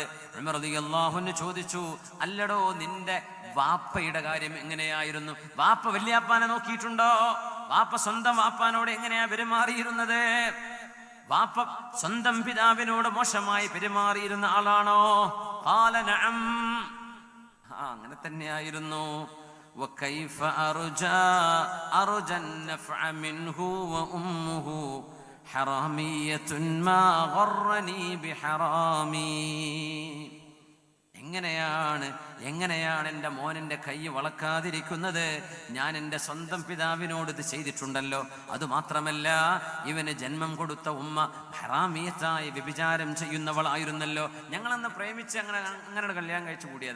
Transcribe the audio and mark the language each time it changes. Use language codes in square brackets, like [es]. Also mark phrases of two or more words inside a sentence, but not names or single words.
[ml] ഉമർ [ar] رضي الله عنه [ml] ചോദിച്ചു, അല്ലടോ നിന്റെ വാപ്പയുടെ കാര്യം എങ്ങനെയായിരുന്നു? വാപ്പ വല്യാപ്പാനെ നോക്കിയിട്ടുണ്ടോ? വാപ്പ സ്വന്തം വാപ്പാനോട് എങ്ങനെയാ പെരുമാറിയിരുന്നത്? വാപ്പ സ്വന്തം പിതാവിനോട് മോശമായി പെരുമാറിയിരുന്ന ആളാണോ? [ar] قال نعم, [ml] അങ്ങനെ തന്നെയായിരുന്നു. [ar] وكيف أرجى النفع منه وأمه حرامية ما غرني بحرامي. [ml] എങ്ങനെയാണ് എൻ്റെ മോനിൻ്റെ കൈ വളക്കാതിരിക്കുന്നത്? ഞാൻ എൻ്റെ സ്വന്തം പിതാവിനോട് ഇത് ചെയ്തിട്ടുണ്ടല്ലോ. അതുമാത്രമല്ല, ഇവന് ജന്മം കൊടുത്ത ഉമ്മ ഹറാമിയത്തായി വ്യഭിചാരം ചെയ്യുന്നവളായിരുന്നല്ലോ. ഞങ്ങളന്ന് പ്രേമിച്ച് അങ്ങനെ കല്യാണം കഴിച്ചു കൂടിയതാ.